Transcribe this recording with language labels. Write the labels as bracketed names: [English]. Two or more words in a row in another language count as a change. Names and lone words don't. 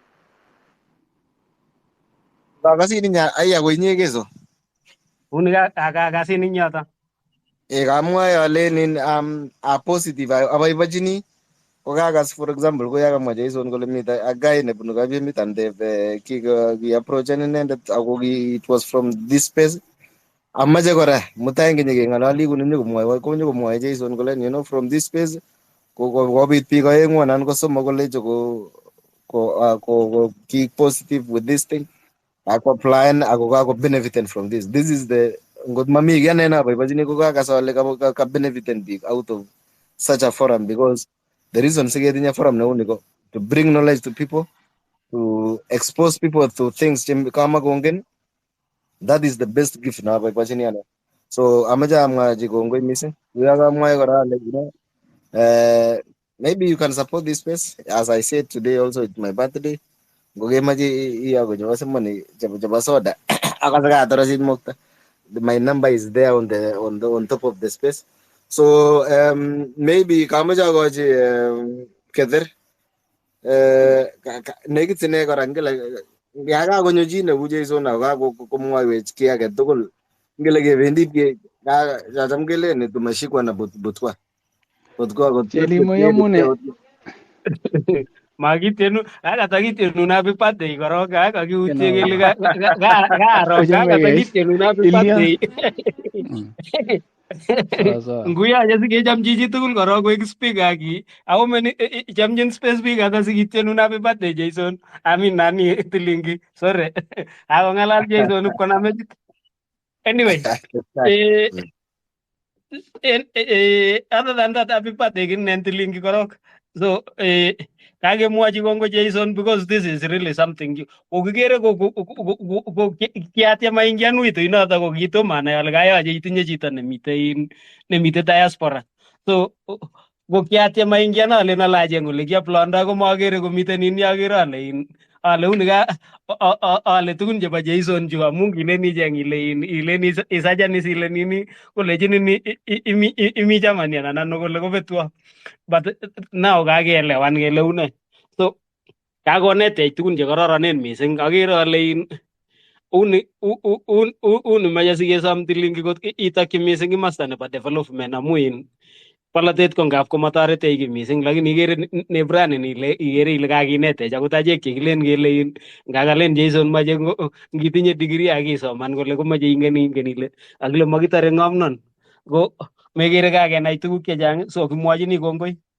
[Kalenjin] kakasin nya aya koinyekeso Uni kasin ing yoto. kamwae alen [English] a positive [Kalenjin] aboibochini kokakas [English] for example [Kalenjin] koyakamwa Jason kole mita [English] a guy [Kalenjin] nebunu Kabiemit and ki approachan inendet ako [English] it was from this space [Kalenjin] amache kora mutai kenyekeng'ololi kuni nyokomwoe Jason kole [English] you know from this space [Kalenjin] kobit biik oeng'u anan ko somok kolecho ko ki [English] positive with this thing [Kalenjin] ako apply ako kako benefiten [English] from this is the [Kalenjin] ngot mami kiy ane naboibochini ko kakas ale ka benefiten biik [English] out of such a forum because the reason [Kalenjin] siketinye forum neu ni ko [English] to bring knowledge to people to expose people to things [Kalenjin] kama kongen [English] that is the best gift [Kalenjin] naboibochini ane so amache amwachi kongoi missing yakamwae kora ale [English] you know maybe you can support this space as I said today also it's my birthday [Kalenjin] ngokemache iyago chebo simoni chebo soda akase katorosit mokta [English] my number is there on top of the space so maybe [Kalenjin] kamache akochi Kether nekit ine kora ngele yakakonyo chi neu Jason akakomwoiwech kiy age tugul ngele kebendi chacham kelen tumeshikwa na butwa Chelimo yomune. Makitenu kakatakityenu [English] happy birthday [Kalenjin] korok kakiutye kele kaaro kakatakityenu [English] happy birthday. [Kalenjin] Nguyache sikechomchi chi tugul korok koek speaker aki [English] how many [Kalenjin] chamchin space speaker ata sikityenu [English] happy birthday [Kalenjin] Jason amin nani Tilingi sorry akong'alal Jason ipkoname anyway [English] other than that happy birthday [Kalenjin] kinen Tilingi korok so kakemwochi kongoi [English] Jason because this is really something [Kalenjin] kokikere kiatyem aingian wito inoto ko kitomo anai ale kayoche itinye chito nemite diaspora So ko kiatyem aingian ale nalachen kole kiaplanda ko makere komiten in yakere ale uni ka ale tugun chebo Jason chu amu kilen icheng ilen isajan isilen ini kolechin ini imi chamanian anan kole kobetwo [English] but now [Kalenjin] kakeelewan kele une so kakonetech tugun chekororonen mising akere ale uni mache sikesom Tilingi kot itokyi mising kimasta nebo development amu polatet ko ngap komatoretech ki mising lakini ikere nebranin ikere ile kakinetech akot achek chekilen kele ngakalen Jason mache ngitinye degree akisoman kole komache ingen ile akile makitare ng'omnon ko mekere kakenai tuguk chechang so kimwochini kongoi